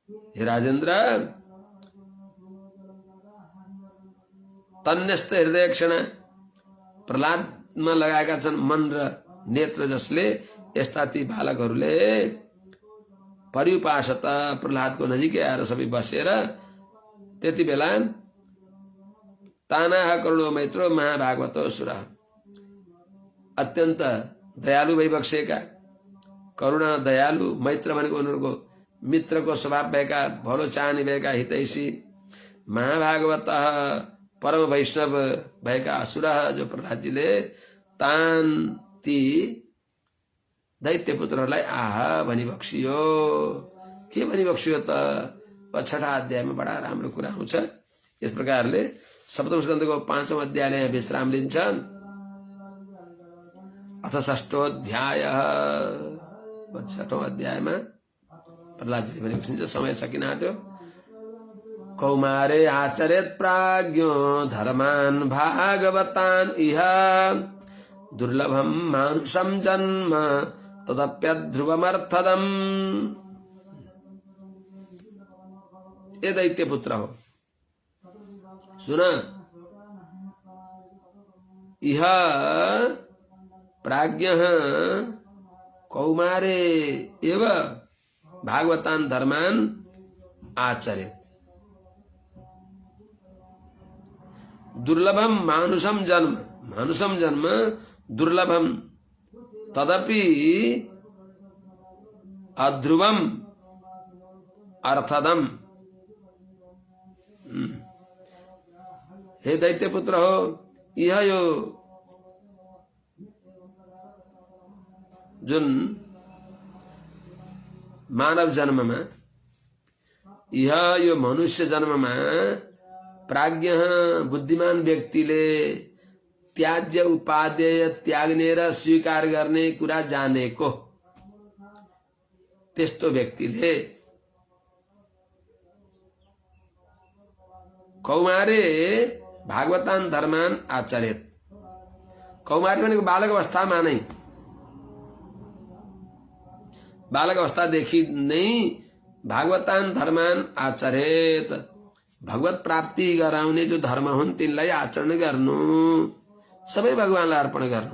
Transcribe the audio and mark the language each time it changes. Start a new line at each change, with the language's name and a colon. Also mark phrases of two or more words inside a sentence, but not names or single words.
Nepali: हे राजेन्द्र, तन्यस्त हृदय क्षण प्रहलादमा लगाएका छन् मन र नेत्र, जसले यस्ता ती बालकहरूले परिउपासत प्रहलादको नजिकै आएर सबै बसेर त्यति बेला
Sanskrit: तानाह करुणो मैत्रो महाभागवत सुर,
Nepali: अत्यन्त दयालु भइबक्सेका, करुणा दयालु, मैत्र भनेको उनीहरूको मित्रको स्वभाव भएका, भलो चाहने भएका हितैषी, महाभागवत परम वैष्णव भएका असुर जो प्रहलादजीले तान ती दैत्य पुत्रहरूलाई आह भनी बक्सियो। के भनी बक्सियो त? 6 अध्यायमा बडा राम्रो कुरा आउँछ। यस प्रकारले सप्तम स्कन्धको 5औं अध्यायले विश्राम लिन्छ। अथ 6औं अध्याय, 6औं अध्यायमा प्रहलादजीले भनी बक्सिन्छ। समय सकिन आँट्यो।
Sanskrit: कौमारे आचरेत प्राज्ञो धर्मान भागवतान इह दुर्लभम मानुषम जन्म तदप्यध्रुवमर्थदम।
Nepali: ये दैत्य पुत्र हो, सुना,
Sanskrit: इह प्राज्ञ कौमारे एव भागवतान धर्मान आचरेत। दुर्लभम मानुषम जन्म, मानुषम जन्म दुर्लभम, तदपि अध्रुवम अर्थदम।
Nepali: हे दैत्य पुत्र हो, यह यो जुन मानव जन्ममा, यह यो मनुष्य जन्ममा प्राज्ञ बुद्धिमान व्यक्तिले त्याज्य उपादेय त्याग्ने र स्वीकार गर्ने कुरा जानेको त्यस्तो व्यक्तिले
Sanskrit: कौमारे भागवतान धर्मान आचरेत।
Nepali: कौमारी भनेको बालक अवस्थामा नै, बालक अवस्थादेखि नै
Sanskrit: भागवतान धर्मान आचरेत,
Nepali: भगवत प्राप्ति गराउने जो धर्म हुन् तिनलाई आचरण गर्नु, सबै भगवानलाई अर्पण गर्नु।